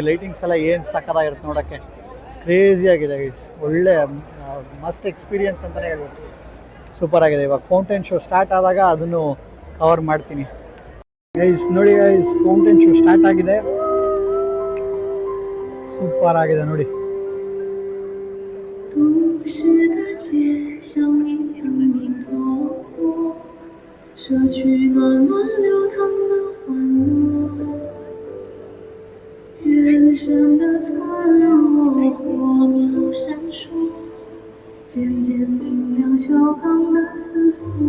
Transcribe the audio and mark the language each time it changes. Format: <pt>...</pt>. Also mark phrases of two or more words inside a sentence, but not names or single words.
<kn>ಲೈಟಿಂಗ್ಸ್ ಎಲ್ಲ ಏನು ಸಕ್ಕತ್ತಾಗಿರುತ್ತೆ ನೋಡೋಕ್ಕೆ, ಕ್ರೇಜಿ ಆಗಿದೆ ಗೈಸ್. ಒಳ್ಳೆ</kn> <en>must experience</en> <kn>ಅಂತಲೇ ಹೇಳ್ಬೇಕು. ಸೂಪರ್ ಆಗಿದೆ. ಇವಾಗ</kn> <en>fountain show start</en> <kn>ಆದಾಗ ಅದನ್ನು ಕವರ್ ಮಾಡ್ತೀನಿ ಗೈಸ್. ನೋಡಿ ಗೈಸ್,</kn> <en>fountain show start</en> <kn>ಆಗಿದೆ. ಸೂಪರ್ ಆಗಿದೆ ನೋಡಿ.</kn> <zh>人生的错落，火苗闪烁，渐渐明了小康的思索。</zh>